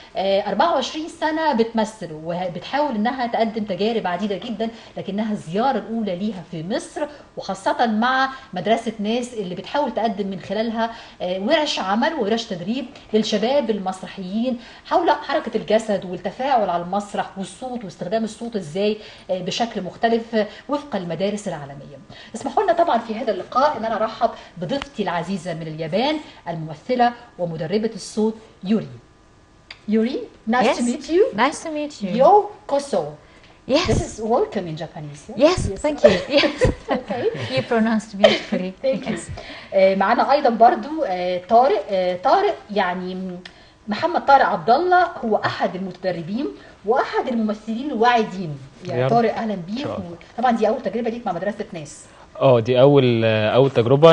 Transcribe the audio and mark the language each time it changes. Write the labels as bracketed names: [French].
[Arabic] 24 سنة بتمثل وبتحاول أنها تقدم تجارب عديدة جدا، لكنها الزيارة الأولى ليها في مصر، وخاصة مع مدرسة ناس اللي بتحاول تقدم من خلالها ورش عمل وورش تدريب للشباب المسرحيين حول حركة الجسد والتفاعل على المسرح والصوت واستخدام الصوت ازاي بشكل مختلف وفق المدارس العالمية. اسمحوا لنا طبعا في هذا اللقاء ان انا ارحب بضيفتي العزيزة من اليابان، الممثلة ومدربة الصوت يوري. [English] Yuri, nice to meet you. Nice to meet you. [Japanese] Yokoso. [English] Yes. This is welcome in Japanese. Yes, thank you. Yes. Okay. You pronounced beautifully. Thank you. [Arabic] معنا ايضا برضو طارق يعني محمد طارق عبد الله، هو احد المتدربين واحد الممثلين الواعدين. يعني طارق اهلا بيك. طبعا دي اول تجربه ليك مع مدرسه ناس. دي اول تجربه.